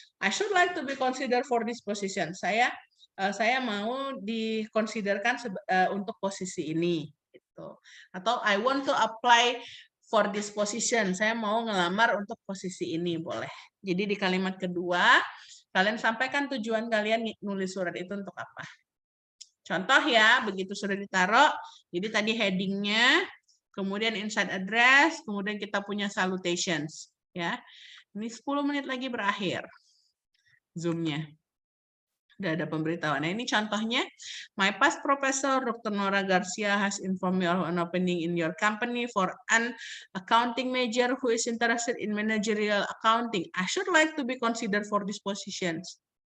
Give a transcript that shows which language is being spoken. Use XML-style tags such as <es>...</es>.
<en>I should like to be considered for this position.</en> <id>Saya mau dikonsiderkan untuk posisi ini gitu.</id> <en>Atau I want to apply for this position.</en> <id>Saya mau ngelamar untuk posisi ini, boleh. Jadi di kalimat kedua kalian sampaikan tujuan kalian nulis surat itu untuk apa. Contoh ya, begitu sudah ditaruh, jadi tadi headingnya, kemudian inside address, kemudian kita punya salutations ya. Ini 10 menit lagi berakhir Zoom-nya. Udah ada pemberitahuan. Nah, ini contohnya.</id> <en>My past professor, Dr. Nora Garcia, has informed me of an opening in your company for an accounting major who is interested in managerial accounting. I should like to be considered for these positions.</en>